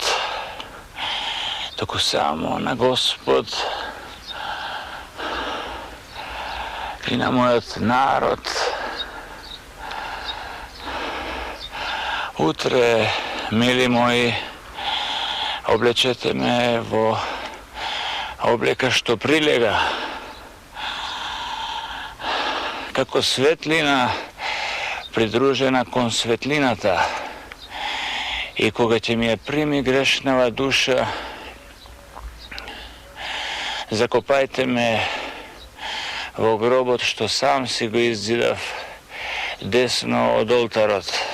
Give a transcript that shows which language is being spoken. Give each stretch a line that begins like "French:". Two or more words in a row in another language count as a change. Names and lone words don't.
Macedonian: Toku samo na Gospod i na moj narod. Utre, mili moji, oblečete me vo obleka što prilega. како светлина придружена кон светлината, и кога ќе ми ја прими грешнава душа, закопајте ме во гробот што сам си го иззидав десно од олтарот.